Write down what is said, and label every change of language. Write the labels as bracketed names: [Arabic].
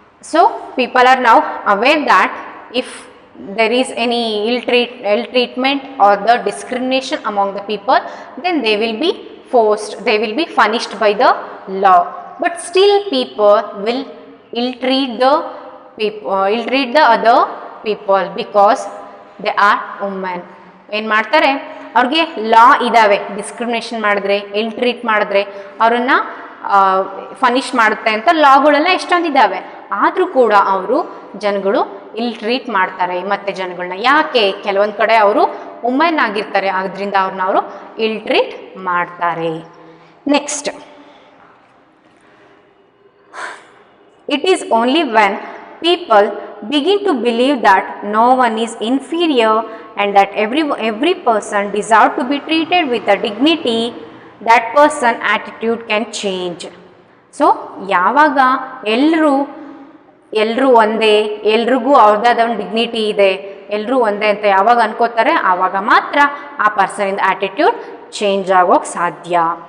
[English] So people are now aware that if there is any ill treatment or the discrimination among the people, then they will be forced, they will be punished by the law. But still people will ill treat the other people because they are women. [Kannada] ಏನು ಮಾಡ್ತಾರೆ, ಅವ್ರಿಗೆ ಲಾ ಇದ್ದಾವೆ, discrimination ಮಾಡಿದ್ರೆ ಇಲ್ treat ಮಾಡಿದ್ರೆ ಅವರನ್ನು ಫನಿಷ್ ಮಾಡುತ್ತೆ ಅಂತ ಲಾಗಳೆಲ್ಲ ಎಷ್ಟೊಂದಿದ್ದಾವೆ. ಆದರೂ ಕೂಡ ಅವರು ಜನಗಳು ಇಲ್ ಟ್ರೀಟ್ ಮಾಡ್ತಾರೆ ಮತ್ತು ಜನಗಳನ್ನ. ಯಾಕೆ? ಕೆಲವೊಂದು ಕಡೆ ಅವರು ವುಮೆನ್ ಆಗಿರ್ತಾರೆ, ಅದರಿಂದ ಅವ್ರನ್ನ ಅವರು ಇಲ್ ಟ್ರೀಟ್ ಮಾಡ್ತಾರೆ. [English] Next, it is only when people begin to believe that no one is inferior and that every person deserves to be treated with a dignity, that person attitude can change. [Kannada] So ಯಾವಾಗ ಎಲ್ಲರೂ ಒಂದೇ, ಎಲ್ರಿಗೂ ಅವ್ರದ್ದಾದ ಒಂದು dignity ಇದೆ, ಎಲ್ಲರೂ ಒಂದೇ ಅಂತ ಯಾವಾಗ ಅನ್ಕೋತಾರೆ ಆವಾಗ ಮಾತ್ರ ಆ ಪರ್ಸನಿಂದ ಆಟಿಟ್ಯೂಡ್ ಚೇಂಜ್ ಆಗೋಕ್ಕೆ ಸಾಧ್ಯ.